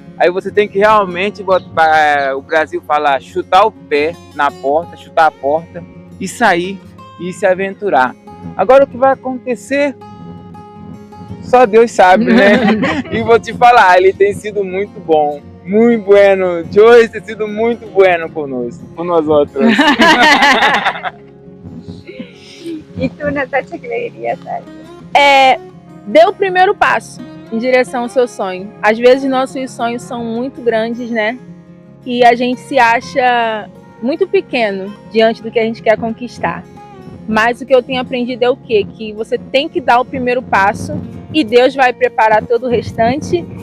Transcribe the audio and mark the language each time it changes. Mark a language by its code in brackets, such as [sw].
[pt] Aí você tem que realmente botar, o Brasil fala, chutar o pé na porta, chutar a porta e sair e se aventurar. Agora o que vai acontecer, só Deus sabe, né? E vou te falar, ele tem sido muito bom, muito bueno. Joyce tem sido muito bueno conosco, com nós outros. [es] ¿Y tú, Natacha, qué le dirías a ellos? [pt] Dê o primeiro passo em direção ao seu sonho. Às vezes nossos sonhos são muito grandes, né? E a gente se acha muito pequeno diante do que a gente quer conquistar. Mas o que eu tenho aprendido é o quê? Que você tem que dar o primeiro passo e Deus vai preparar todo o restante.